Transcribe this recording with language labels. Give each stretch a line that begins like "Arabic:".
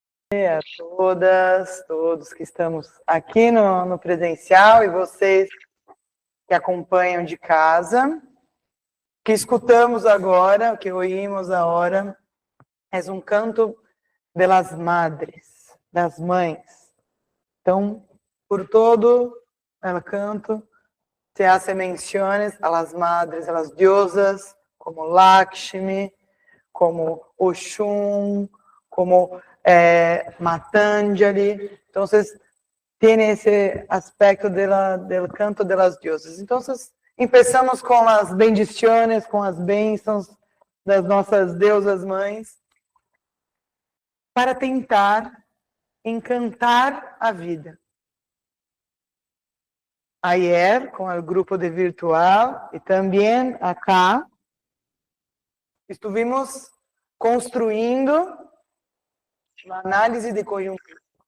Portuguese: A todas, todos que estamos aqui no presencial e vocês que acompanham de casa, que escutamos agora, que oímos agora, é um canto
Spanish: de las madres,
Portuguese: das mães. Então,
Spanish: por todo el canto se hace menciones a las madres, a las diosas, como Lakshmi, como Oshun, como Matanjali. Entonces, tiene ese aspecto del canto de las diosas. Entonces, empezamos
Portuguese: com as bendiciones, com as bênçãos das nossas deusas mães, para tentar encantar a vida.
Spanish: Ayer,
Portuguese: com o grupo de virtual, e também
Spanish: acá, estuvimos
Portuguese: construindo uma análise de conjuntura.